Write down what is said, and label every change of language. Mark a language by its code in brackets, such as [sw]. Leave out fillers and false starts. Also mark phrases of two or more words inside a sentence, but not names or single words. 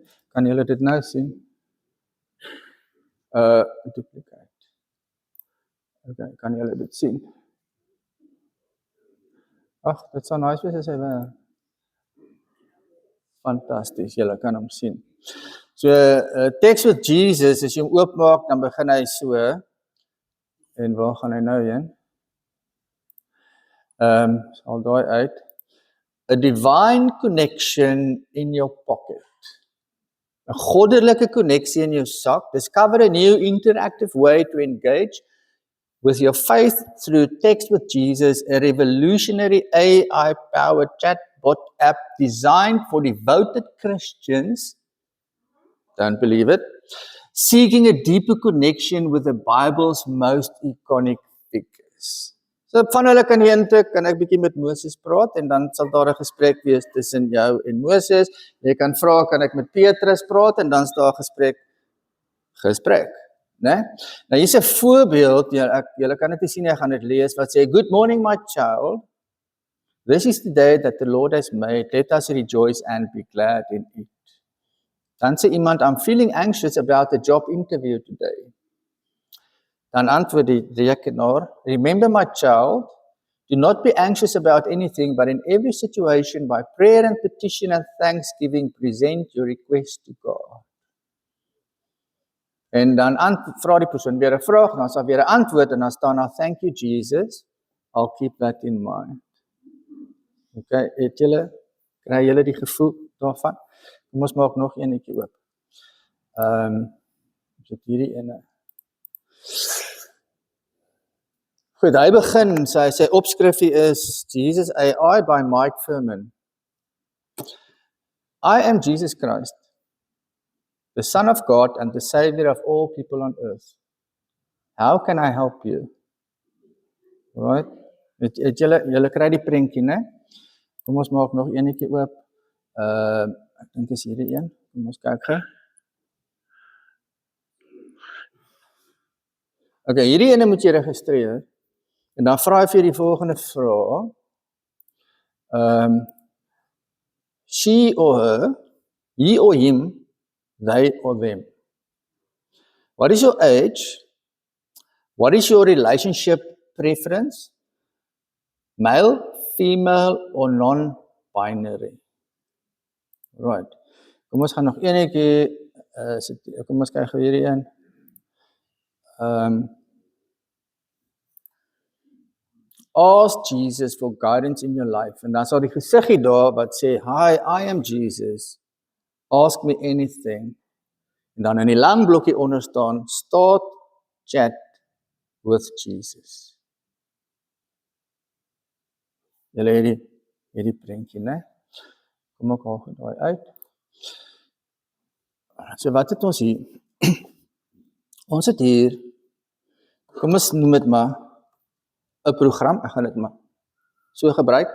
[af] Kan julle dit nou sien? Duplicate. Okay, kan julle dit sien? Ag, dit sal nice wees as hy wel. Fantasties, julle kan hom sien. So, Text with Jesus, as jy hom oopmaak, dan begin hy so. En waar gaan hy nou heen? Sal daai uit. [en] A divine connection in your pocket. [af] 'n Goddelike koneksie in jou sak. [en] Discover a new interactive way to engage with your faith through Text with Jesus, a revolutionary AI-powered chatbot app designed for devoted Christians, don't believe it, seeking a deeper connection with the Bible's most iconic figures. [af] So van hulle kan jy intik, kan ek bietjie met Moses praat, en dan sal daar 'n gesprek wees tussen jou en Moses. Jy kan vra, kan ek met Petrus praat, en dan is daar 'n gesprek. Né? Nou hier's 'n voorbeeld, julle kan dit nie sien, ek gaan dit lees, wat sê, [en] Good morning my child, this is the day that the Lord has made, let us rejoice and be glad in it. [af] Dan sê iemand, [en] I'm feeling anxious about the job interview today. [af] Dan antwoord die rekenaar, [en] remember my child, do not be anxious about anything, but in every situation, by prayer and petition and thanksgiving, present your request to God. [af] En dan vra die persoon weer 'n vraag, dan sal weer 'n antwoord, en dan staan daar, [en] thank you Jesus, I'll keep that in mind. [af] Okay, kry julle die gevoel daarvan? Kom ons maak nog eenetjie oop. Sit hierdie ene. Goed, hy begin, sy opskrifie is Jesus AI by Mike Furman. [en] I am Jesus Christ, the Son of God and the Savior of all people on earth. How can I help you? Right? [af] Julle kry die prentjie, né? Kom ons maak nog eenetjie oop. Ek dink is hierdie een. Kom ons kyk gou. Okay, hierdie ene moet jy registreer. En dan vra hy vir die volgende vraag. [en] She or her, he or him, they or them. What is your age? What is your relationship preference? Male, female or non-binary? Right. [af] Kom ons gaan nog eenetjie, kom ons kyk hierdie een. [en] Ask Jesus for guidance in your life. [af] En dan sal die gesiggie daar wat sê, Hi, [en] I am Jesus. Ask me anything. [af] En dan in die lang blokkie onder staan, [en] Start chat with Jesus. [af] Julle het die prentjie, né? Kom ek haal daai uit. So wat het ons hier? Ons het hier, kom ons noem dit maar 'n program, ek gaan dit maar so gebruik.